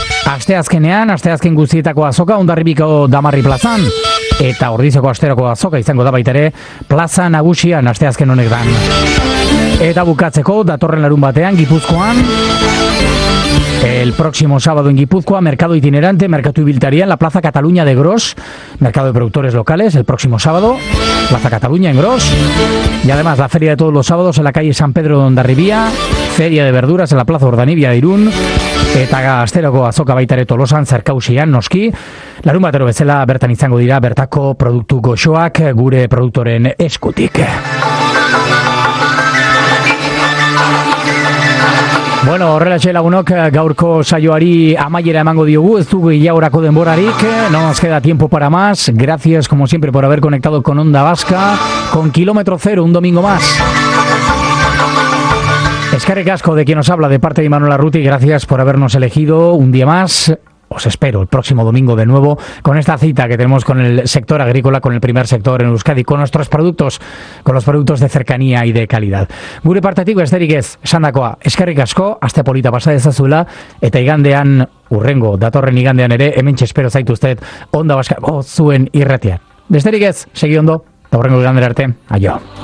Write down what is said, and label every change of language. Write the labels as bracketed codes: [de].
[eu] Aste azkenean, aste azken guztietako azoka, Hondarribiko Damarri plazan, eta Ordiziako asteroko azoka izango da baitere plaza nagusian asteazken honek dan. Eta bukatzeko, datorren larun batean, Gipuzkoan, [es] el próximo sábado en Gipuzkoa, Mercado Itinerante, Mercado Ibiltaria, en la Plaza Cataluña de Gros, Mercado de Productores Locales, el próximo sábado, Plaza Cataluña en Gros, y además la Feria de Todos los Sábados en la calle San Pedro de Hondarribia, Feria de Verduras en la Plaza Ordanibia de Irún, [eu] eta asteroko azoka baitare Tolosan zerkausian noski. Larun batero bezala bertan izango dira bertako produktu goxoak gure produktoren eskutik. Bueno, horrela xe lagunok, gaurko saioari amaiera emango diogu, ez dugu ilaurako denborarik, [es] no nos queda tiempo para más. Gracias, como siempre, por haber conectado con Onda Vasca, con Kilómetro Cero, un domingo más. [eu] Eskerrik asko [es] de quien nos habla, de parte de Imanol Arruti, gracias por habernos elegido un día más. Os espero el próximo domingo de nuevo con esta cita que tenemos con el sector agrícola, con el primer sector en Euskadi, con nuestros productos, con los productos de cercanía y de calidad. [eu] Gure partetiko esterik ez, esandakoa, eskerrik asko, aste polita pasa dezazula, eta igandean, urrengo, datorren igandean ere, hementxe espero zaituztet, Onda Vasca, zuen irratian. Besterik ez, segi ondo, eta urrengo igandera arte, adio.